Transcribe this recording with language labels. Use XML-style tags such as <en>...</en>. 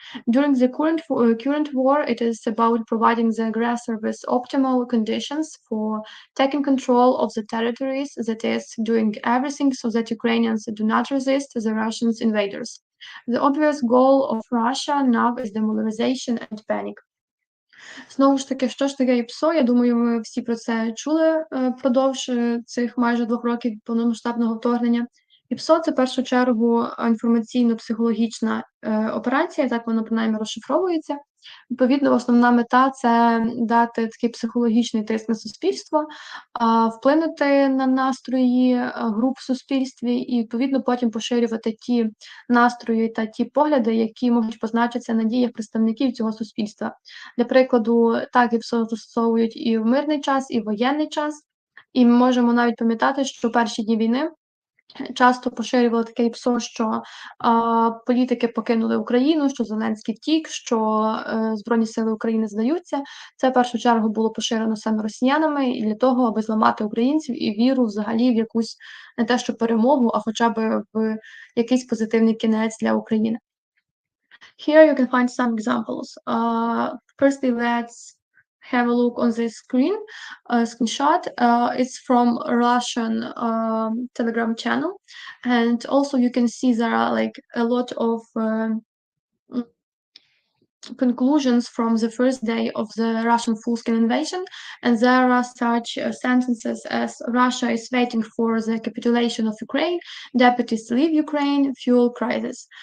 <en>During the current war, it is about providing the aggressor with optimal conditions for taking control of the territories, that is, doing everything so that Ukrainians do not resist the Russian invaders. The obvious goal of Russia now is demoralization and panic.</en> <uk>Знову ж таки, що ж таке ІПСО? Я думаю, ми всі про це чули впродовж цих майже 2 років повномасштабного вторгнення. ІПСО – це в першу чергу інформаційно-психологічна операція, так воно принаймні розшифровується. Відповідно, основна мета – це дати такий психологічний тиск на суспільство, вплинути на настрої груп в суспільстві і, відповідно, потім поширювати ті настрої та ті погляди, які можуть позначитися на діях представників цього суспільства. Для прикладу, так ІПСО застосовують і в мирний час, і в воєнний час. І ми можемо навіть пам'ятати, що в перші дні війни часто поширювали таке ІПСО, що політики покинули Україну, що Зеленський втік, що Збройні сили України здаються. Це в першу чергу було поширено саме росіянами і для того, аби зламати українців і віру взагалі в якусь не те, що перемогу, а хоча б в якийсь позитивний кінець для України.</uk> <en>Here you can find some examples. Firstly, let's have a look on this screenshot. It's from Russian Telegram channel, and also you can see there are like a lot of conclusions from the first day of the Russian full-scale invasion, and there are such sentences as Russia is waiting for the capitulation of Ukraine, deputies leave Ukraine, fuel crisis.</en>